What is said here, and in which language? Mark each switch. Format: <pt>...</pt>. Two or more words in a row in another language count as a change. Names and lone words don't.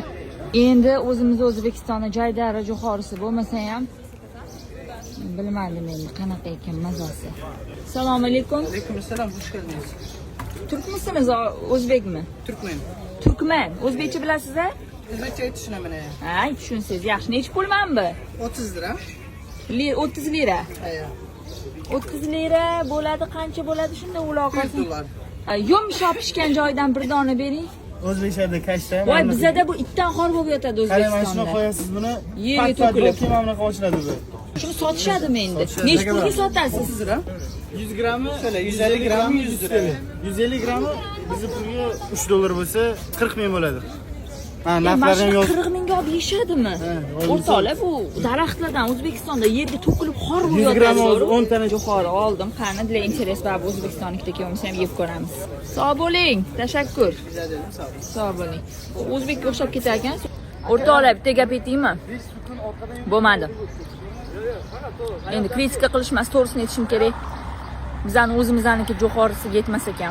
<uz>Endi o'zimiz O'zbekistonda Jaydari jo'xorisi bo'lmasa ham bilmadim endi qanaqa ekan mazasi. Assalomu alaykum. Alaykum assalom, xush keldingiz. Turkmisiniz, o'zbekmi? Turkman. Turkman. O'zbekcha bilasiz-a? O'zbekcha tushunaman. Ha, tushunsiz, yaxshi. Nech pul manbi? 30 lira. 30 lira. Ha. 30 lira bo'ladi, qancha bo'ladi shunda uloqasi? 100 dollar. Yumshoq pishgan joyidan bir dona bering. O'zbekistonda kashta. Voy, bizda bu itdan xor bo'lib yotadi O'zbekistonda. Qarang, mana shuni qo'yasiz buni. Yerga to'kilib. Kema bunaqa ochiladi bu. Shuni sotishadimi endi? Nech pulga sotasiz? 30 lira. 100 grammi, 150 grammi 100 lira. 150 grammi bizni pulga 3 dollar bo'lsa 40 ming bo'ladi. Ha, narxlarni yoz. 40 mingga olib yeyishadimi? O'rtoqlar, bu daraxtlardan O'zbekistonda yerga to'kilib xor bo'lib 100 gramm 10 tane jo'xori oldim. Qani,</uz> <ru>для интерес</ru> <uz>bor O'zbekistonnikda kelsa ham yeb ko'ramiz. Sog' bo'ling. Tashakkur. Sog' bo'ling. O'zbekka o'xshab ketar ekan. O'rtoqlar, bitta gap aytaymi? Bo'lmadi. Endi kritika qilish emas, to'g'risini aytishim kerak. Bizning o'zimizniki jo'xorisiga yetmas ekan.</uz>